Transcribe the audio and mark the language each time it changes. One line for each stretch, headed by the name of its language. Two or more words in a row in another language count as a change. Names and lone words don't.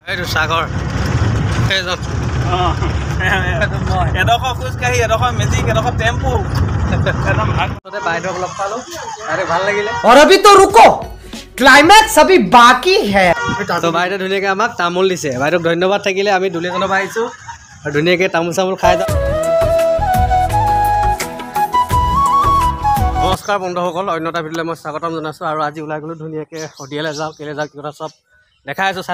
Assamese: এইটো সাগৰ এজন এডোখৰ খোজকাঢ়ি এডোখৰ মেজিক এডোখৰ টেম্পু একদম বাইদেউক লগ পালোঁ আৰু ভাল লাগিলে।
Hindi: और अभी तो रुको क्लाइमैक्स अभी बाकी है।
Assamese: তো বাইদেউ ধুনীয়াকৈ আমাক তামোল দিছে। বাইদেউক ধন্যবাদ থাকিলে। আমি দুলীয়াজনৰ পৰা আহিছোঁ আৰু ধুনীয়াকৈ তামোল চামোল খাই যাওঁ। নমস্কাৰ বন্ধুসকল, অন্য এটা ভিডিঅ'লৈ মই স্বাগতম জনাইছোঁ। আৰু আজি ওলাই গ'লোঁ ধুনীয়াকৈ শদিয়ালৈ যাওঁ, কেলৈ যাওঁ, কি কথা চব দেখাই আছোঁ।